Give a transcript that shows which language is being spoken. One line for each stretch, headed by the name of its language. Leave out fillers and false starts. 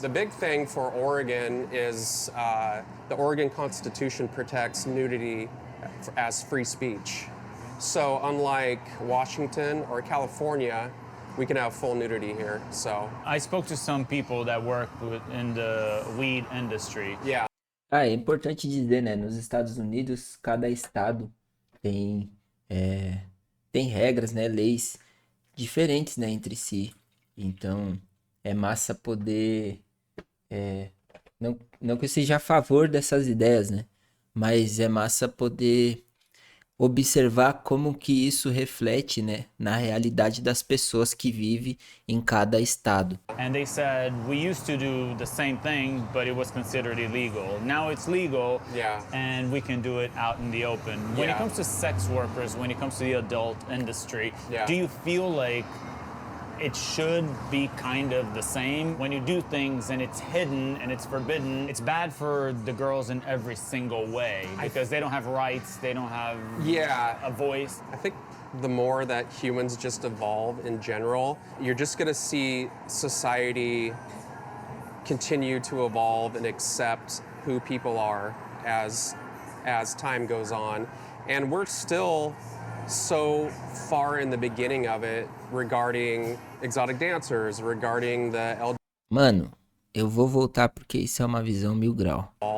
English: The big thing for Oregon is the Oregon Constitution protects nudity as free speech. So unlike Washington or California, we can have full nudity here. So I spoke to some people that work in the weed industry. Yeah.
Portuguese: Ah, é importante dizer, né? Nos Estados Unidos, cada estado tem, tem regras, né? Leis diferentes, né? Entre si. Então, é massa poder... não que eu seja a favor dessas ideias, né? Mas é massa poder observar como que isso reflete, né, na realidade das pessoas que vivem em cada estado.
English: And they said, we used to do the same thing, but it was considered illegal. Now it's legal, Yeah. and we can do it out in the open. When it Yeah. comes to sex workers, when it comes to the adult industry, Yeah. do you feel like it should be kind of the same? When you do things and it's hidden and it's forbidden, it's bad for the girls in every single way because they don't have rights, they don't have Yeah. a voice. I think the more that humans just evolve in general, you're just going to see society continue to evolve and accept who people are as time goes on. And we're still so far in the beginning of it regarding exotic dancers, regarding the
Portuguese: Mano, eu vou voltar porque isso é uma visão 1000 grau.